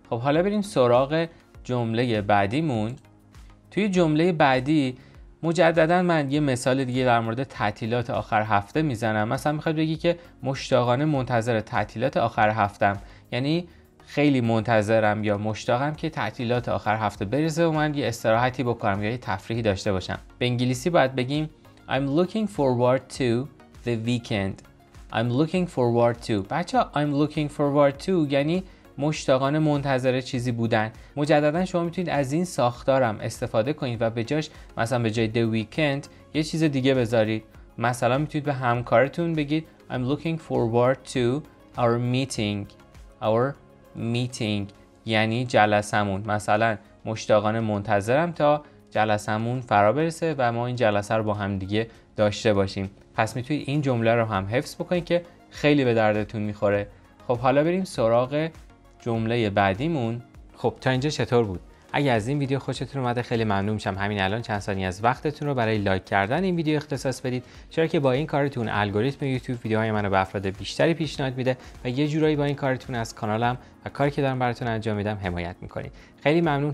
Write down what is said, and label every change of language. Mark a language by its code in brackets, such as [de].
[fa] خب حالا بریم سراغ جمله بعدیمون. توی جمله بعدی مجددا من یه مثال دیگه در مورد تعطیلات آخر هفته میزنم. مثلا میخواد بگی که مشتاقانه منتظر تعطیلات آخر هفتم، یعنی خیلی منتظرم یا مشتاقم که تعطیلات آخر هفته برسه و من یه استراحتی بکنم یا یه تفریحی داشته باشم. به انگلیسی باید بگیم [en] I'm looking forward to the weekend. I'm looking forward to. [fa] بچه [en] I'm looking forward to [fa] یعنی مشتاقانه منتظر چیزی بودن. مجددا شما میتونید از این ساختارم استفاده کنید و به جاش مثلا به جای [en] the weekend [fa] یه چیز دیگه بذارید. مثلا میتونید به همکارتون بگید [en] I'm looking forward to our meeting. Our meeting [fa] یعنی جلسمون. مثلا مشتاقانه منتظرم تا جلسمون فرا برسه و ما این جلسه رو با هم دیگه داشته باشیم. پس میتونید این جمله رو هم حفظ بکنید که خیلی به دردتون میخوره. خب حالا بریم سراغ جمله بعدیمون. خب تا اینجا چطور بود؟ اگه از این ویدیو خوشتون اومده خیلی ممنون میشم همین الان چند ثانیه از وقتتون رو برای لایک کردن این ویدیو اختصاص بدید، چرا که با این کارتون الگوریتم یوتیوب ویدیوهای منو به افراد بیشتری پیشنهاد میده و یه جورایی با این کارتون از کانالم و کاری که دارم براتون انجام میدم حمایت میکنید. خیلی ممنون.